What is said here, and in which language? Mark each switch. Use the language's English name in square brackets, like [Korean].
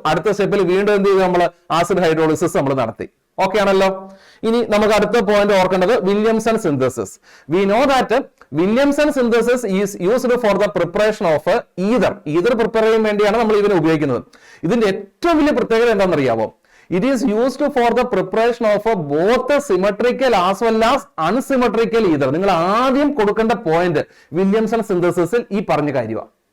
[Malayalam] അടുത്ത സ്റ്റെപ്പിൽ വീണ്ടും എന്ത് ചെയ്തു, നമ്മൾ ആസിഡ് ഹൈഡ്രോളിസിസ് നമ്മൾ നടത്തി. ഓക്കെ ആണല്ലോ. ഇനി നമുക്ക് അടുത്ത പോയിന്റ് ഓർക്കേണ്ടത് Williamson synthesis. [English] we know that Williamson synthesis is used for the preparation of ether [Malayalam] prepare ചെയ്യാൻ വേണ്ടിയാണ് നമ്മൾ ഇതിനെ ഉപയോഗിക്കുന്നത്. ഇതിന്റെ ഏറ്റവും വലിയ പ്രത്യേകത എന്താണെന്നറിയാമോ? [English] It is used for the preparation of both symmetrical as well as unsymmetrical ether. [Malayalam] നിങ്ങൾ ആദ്യം കൊടുക്കേണ്ട പോയിന്റ് വില്യംസൺ സിന്തസിസിൽ ഈ പറഞ്ഞ കാര്യമാണ്.